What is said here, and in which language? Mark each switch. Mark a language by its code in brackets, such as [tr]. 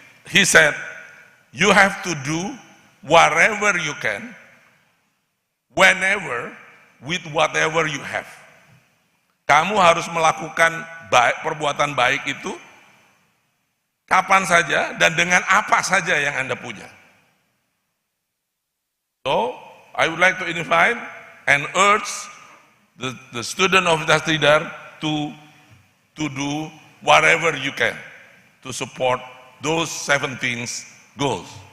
[en] He said, you have to do whatever you can, whenever, with whatever you have. [id] Kamu harus melakukan perbuatan baik itu kapan saja dan dengan apa saja yang Anda punya. [en] So, I would like to invite and urge the student of Universitas Tidar to do whatever you can to support those 17 goals.